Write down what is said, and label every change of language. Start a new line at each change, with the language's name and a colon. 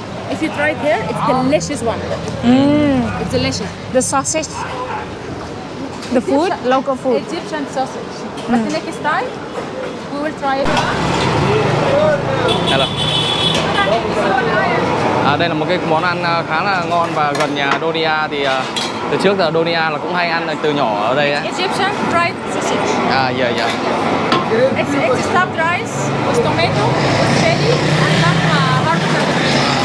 English: If you try it here, it's delicious one. It's delicious. The sausage. The food, local food. Egyptian sausage. But the next time, we will try it. Hello.
Vietnamese: Đây là một cái món ăn khá là ngon và gần nhà Donia thì từ trước giờ Donia là cũng hay ăn từ nhỏ ở đây đấy.
English: Egyptian fried sausage. Yeah. It's stuffed rice with tomato, with chili, and some hard carbohydrate.